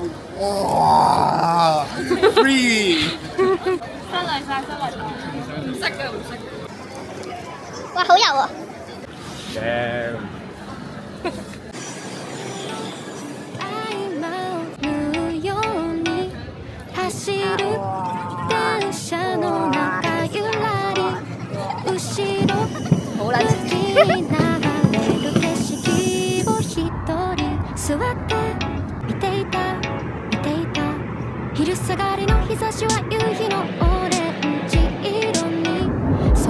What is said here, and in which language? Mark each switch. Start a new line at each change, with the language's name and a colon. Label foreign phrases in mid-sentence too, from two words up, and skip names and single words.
Cantonese: 哇 ！Free！失禮晒，唔識嘅唔識。哇，好油啊！正。
Japanese: 走る電車の中ゆらり後ろ向きに流れる景色を一人座って見ていた昼下がりの日差しは夕日のオレンジ色に染